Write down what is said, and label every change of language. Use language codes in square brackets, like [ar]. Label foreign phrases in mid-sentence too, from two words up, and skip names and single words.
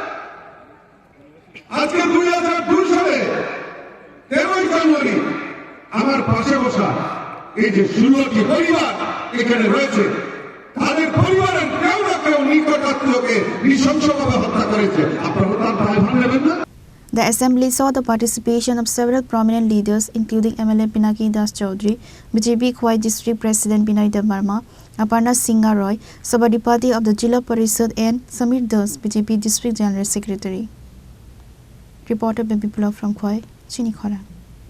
[bn] আজকে 2002 সালে 13 জানুয়ারি আমার পাশে বসা এই যে 16টি পরিবার এখানে রয়েছে, তাদের পরিবারের কেউ না কেউ নিকট আত্মীয়কে নৃশংসভাবে হত্যা করেছে। আপনারা তার দায়ভার নেবেন না? [en] The assembly saw the participation of several prominent leaders, including MLA Pinaki Das Chaudhary, BJP Khwai District President Binay Dev-Verma, Aparna Singha Roy, Sabadipati of the Jilla Parishad, and Samir Das, BJP District General Secretary. Reporter Biplab from Khwai, Chini Khora.